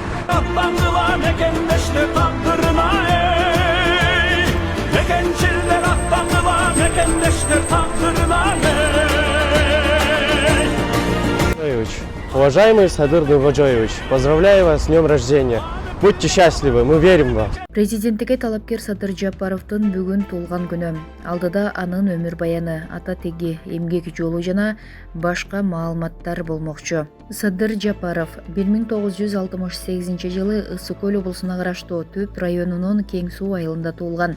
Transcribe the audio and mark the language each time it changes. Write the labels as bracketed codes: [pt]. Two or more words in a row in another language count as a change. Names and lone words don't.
[ru] Уважаемый Садыр Нуркожоевич, поздравляю вас с днем рождения. Будьте счастливы, мы верим в вас. [ky] Президенттикке талапкер Садыр Жапаровдун бүгүн туулган күнү. Алдыда анын өмүр баяны, ата теги, эмгек жолу жана башка маалыматтар болмокчу. Садыр Жапаров 1968 жылы Ысык Көл облусуна караштуу Төп районунун Кең Суу айылында туулган.